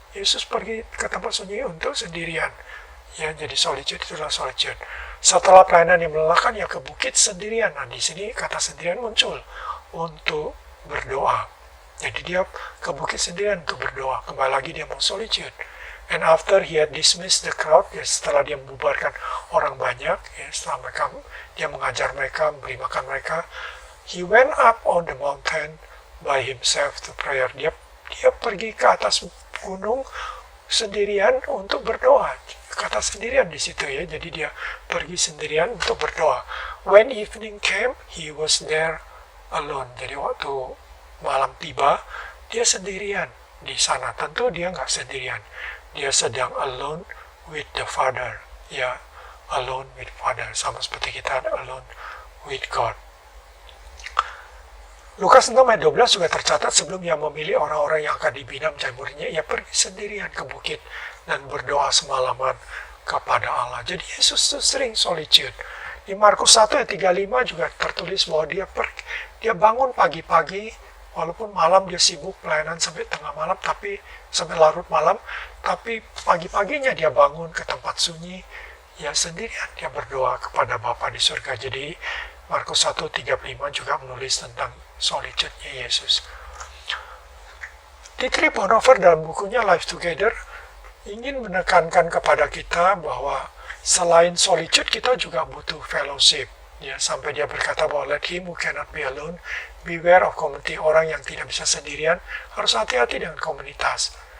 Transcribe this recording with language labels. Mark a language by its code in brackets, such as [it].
[id] Yesus pergi ke tempat sunyi untuk sendirian. Ya, jadi solitude itulah solitude. Setelah pelayanan yang melelahkan, ya ke bukit sendirian. Nah, di sini kata sendirian muncul untuk berdoa. Jadi dia ke bukit sendirian untuk berdoa. Kembali lagi dia mau solitude. [en] And after he had dismissed the crowd, [id] ya setelah dia membubarkan orang banyak, ya setelah dia mengajar mereka, memberi makan mereka, [en] he went up on the mountain by himself to prayer. [id] Dia pergi ke atas gunung sendirian untuk berdoa. Kata sendirian di situ ya. Jadi dia pergi sendirian untuk berdoa. [en] When evening came, he was there alone. [id] Jadi waktu malam tiba, dia sendirian di sana. Tentu dia nggak sendirian. Dia sedang [en] alone with the Father. Ya, alone with Father. [id] Sama seperti kita [en] alone with God. [id] Lukas 6 ayat 12 juga tercatat sebelum ia memilih orang-orang yang akan dibina menjadi muridnya, ia pergi sendirian ke bukit dan berdoa semalaman kepada Allah. Jadi Yesus itu sering solitude. Di Markus 1 ayat 35 juga tertulis bahwa dia bangun pagi-pagi, walaupun malam dia sibuk pelayanan sampai tengah malam, tapi sampai larut malam, tapi pagi-paginya dia bangun ke tempat sunyi, ya sendirian dia berdoa kepada Bapa di surga. Jadi Markus 1:35 juga menulis tentang solitude-nya Yesus. Dietrich Bonhoeffer dalam bukunya Life Together ingin menekankan kepada kita bahwa selain solitude kita juga butuh fellowship. Ya, sampai dia berkata bahwa [en] let him who cannot be alone beware of community. [id] Orang yang tidak bisa sendirian harus hati-hati dengan komunitas.